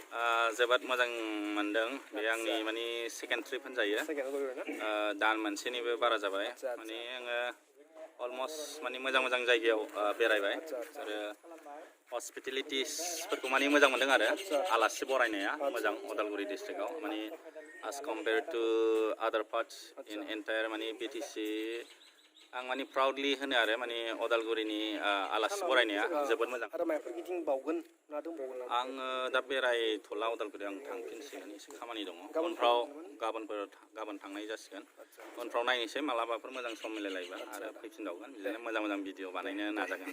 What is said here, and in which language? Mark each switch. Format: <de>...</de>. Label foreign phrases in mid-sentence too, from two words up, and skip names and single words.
<brx>जोबोद मोजां मोनदों बे आंनि माने</brx> <en>second trip</en> <brx>होनजायो दान मोनसेनिबो बारा जाबाय माने आङो अलमस्ट माने मोजां जायगायाव बेरायबाय आरो हस्पिटेलिटिसफोरखौ माने मोजां मोनदों आरो आलासि बरायनाया मोजां उदालगुरि डिस्ट्रिक्टआव माने</brx> <en>as compared to other parts in entire</en> <brx>माने BTC आं माने प्राउडलि होनो आरो माने उदालगुरिनि आलासि बरायनाया जोबोद मोजां आरो माबाफोर गिदिंबावगोन ना दंबावगोन आङो दा बेरायथ'ला उदालगुरियाव आं थांफिनसिगोन एसे खामानि दङ गाबोन थांनाय जासिगोन उनफ्राव नायनोसै मालाबाफोर मोजां सम मिलायलायबा आरो फैफिनबावगोन बिदिनो मोजां भिडिअ बानायनो नाजागोन</brx>